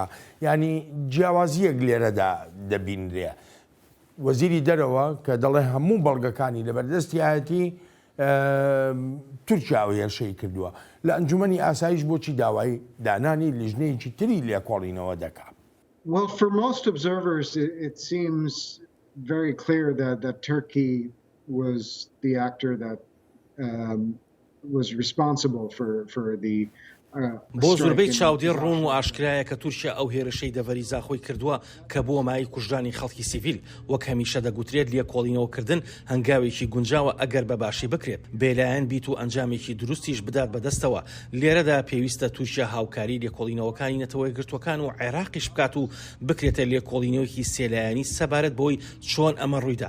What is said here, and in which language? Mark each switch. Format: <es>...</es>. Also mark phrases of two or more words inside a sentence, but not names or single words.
<ckb>ینی جیاوازیەک لێرەدا دەبینرێ. وەزیری دەرەوە کە دەڵێ هەموو بەڵگەکانی لەبەردەستی هاەتی تورکیا ئەو هێرشەی کردووە. لە ئەنجومەنی ئاسایش بۆچی داوای دانانی لیژنەیەکی تری لێکۆڵینەوە دەکا؟</ckb> <en>Well, for most observers, it seems very clear that Turkey was the actor that was responsible for the</en> <ckb>بۆ زۆربەی چاودێر ڕوون و ئاشکرایە کە تورکیا ئەو هێرشەی دەڤەریزا خۆی کردووە کە بۆ مای کوژرانی خەڵکی سیڤیل. وەک هەمیشە دەگوترێت لێکۆڵینەوەکردن هەنگاوێکی گونجاوە ئەگەر بە باشی بکرێت بێلایەن بیت و ئەنجامێکی دروستیش بدات بەدەستەوە. لێرەدا پێویستە تورکیا هاوکاری لێکۆڵینەوەکانی نەتەوەی گرتوەکان و عێراقیش بکات و بکرێتە لێکۆڵینەوەکی سێلایەنی سەبارەت بۆی چۆن ئەمە ڕوویدا.</ckb>